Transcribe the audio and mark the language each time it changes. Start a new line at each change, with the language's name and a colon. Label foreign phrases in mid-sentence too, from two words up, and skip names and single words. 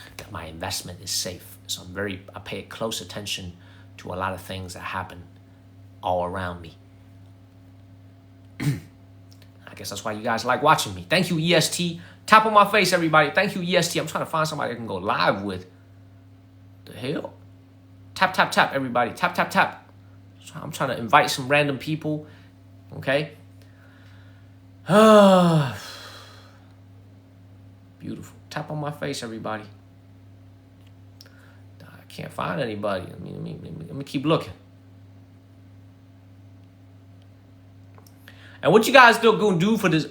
English: That my investment is safe. So I pay close attention to a lot of things that happen all around me. I guess that's why you guys like watching me. Thank you, EST. Tap on my face, everybody. Thank you, EST. I'm trying to find somebody I can go live with. The hell? Tap, tap, tap, everybody. Tap, tap, tap. I'm trying to invite some random people. Okay? Beautiful. Tap on my face, everybody. I can't find anybody. Let me keep looking. And what you guys gonna do for this?